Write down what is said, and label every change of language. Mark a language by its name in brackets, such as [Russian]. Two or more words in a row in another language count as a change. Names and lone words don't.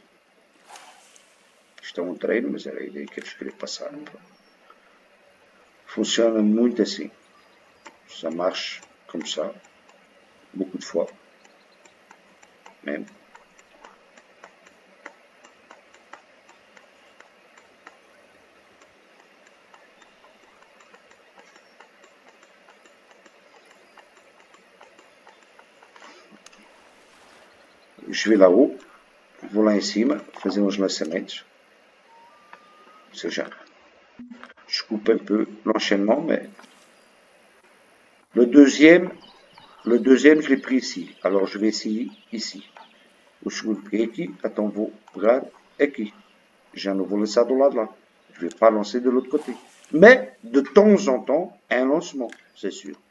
[Portuguese] Isto é um treino, mas era a ideia que eu vos queria passar. Funciona muito assim. [French] Ça marche comme ça, beaucoup de fois. Même. Je vais là-haut, [Portuguese] vou lá em cima, fazer uns lançamentos. Ou seja, [French] je coupe un peu l'enchaînement, mais le deuxième, je l'ai pris ici. Alors je vais essayer ici. [Portuguese] O segundo peguei aqui, então vou pegar aqui. Já não vou lançar do lado lá. [French] Je ne vais pas lancer de l'autre côté. Mais, de temps en temps, un lancement, c'est sûr.